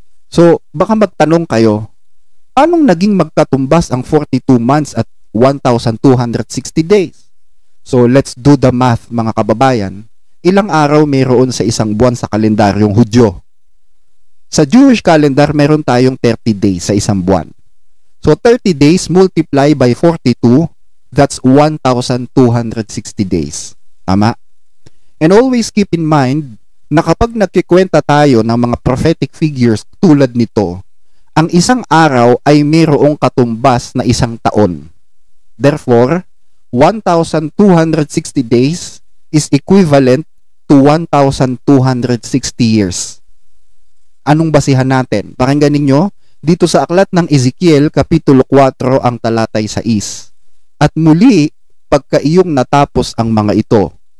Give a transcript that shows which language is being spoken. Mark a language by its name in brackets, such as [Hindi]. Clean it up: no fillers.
[Filipino] So, baka magtanong kayo, anong naging magkatumbas ang 42 months at 1,260 days? [English] So, let's do the math [Filipino] mga kababayan. Ilang araw mayroon sa isang buwan sa kalendaryong Hudyo? Sa Jewish calendar, meron tayong [English] 30 days [Filipino] sa isang buwan. [English] So, 30 days multiply by 42, that's 1,260 days. [Filipino] Tama? [English] And always keep in mind [Filipino] na kapag nagkikwenta tayo ng mga prophetic figures tulad nito, ang isang araw ay mayroong katumbas na isang taon. [English] Therefore, 1,260 days is equivalent to 1,260 years. [Filipino] Anong basihan natin? Pakinggan ninyo dito sa aklat ng Ezekiel, Kapitulo 4, ang talatay 6. At muli, pagka iyong natapos ang mga ito,